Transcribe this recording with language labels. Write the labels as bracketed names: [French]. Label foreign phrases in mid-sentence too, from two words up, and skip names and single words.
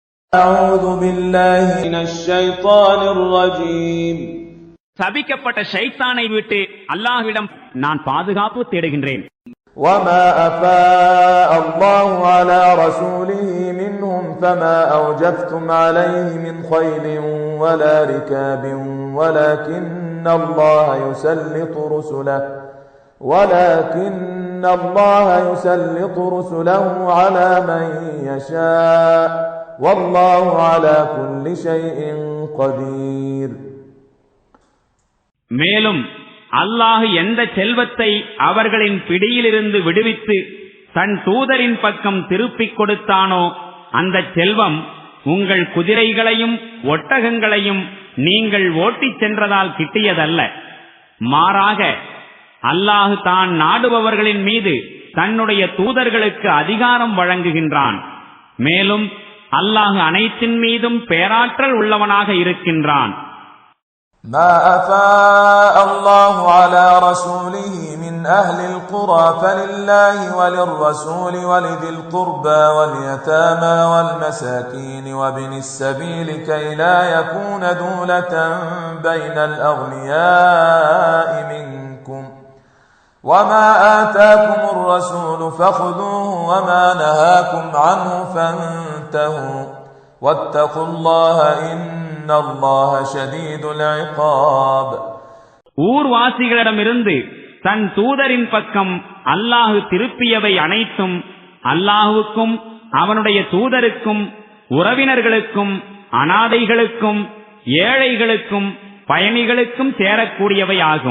[Arabic] أعوذ بالله من الشيطان الرجيم. [Tamil] சபிக்கப்பட்ட ஷைத்தானை விட்டு அல்லாஹ்விடம் நான் பாதுகாப்பு தேடுகின்றேன். [Arabic] وما أفاء الله على رسوله منهم فما أوجفتم عليه من خيل ولا ركاب ولكن الله يسلط رسله على من يشاء والله على كل شيء قدير. [Tamil] மேலும் அல்லாஹ் எந்த செல்வத்தை அவர்களின் பிடியிலிருந்து விடுவித்து தன் தூதரின் பக்கம் திருப்பிக் கொடுத்தானோ அந்த செல்வம் உங்கள் குதிரைகளையும் ஒட்டகங்களையும் நீங்கள் ஓட்டிச் சென்றதால் கிட்டியதல்ல. மாறாக அல்லாஹ் தான் நாடுபவர்களின் மீது தன்னுடைய தூதர்களுக்கு அதிகாரம் வழங்குகின்றான். மேலும் அல்லாஹ் அனைத்தின் மீதும் பேராற்றல் உள்ளவனாக இருக்கின்றான். [Arabic] ما أفاء الله على رسوله من أهل القرى فلله وللرسول ولذي القربى واليتامى والمساكين وابن السبيل كي لا يكون دولة بين الأغنياء منكم وما آتاكم الرسول فخذوه وما نهاكم عنه فانتهوا واتقوا الله إن الله شديد العقاب. [Tamil] ஊர்வாசிகளிடமிருந்து தன் தூதரின் பக்கம் அல்லாஹ் திருப்பியவை அனைத்தும் அல்லாஹுக்கும் அவனுடைய தூதருக்கும் உறவினர்களுக்கும் அனாதைகளுக்கும் ஏழைகளுக்கும் பயணிகளுக்கும் சேரக்கூடியவை ஆகும்.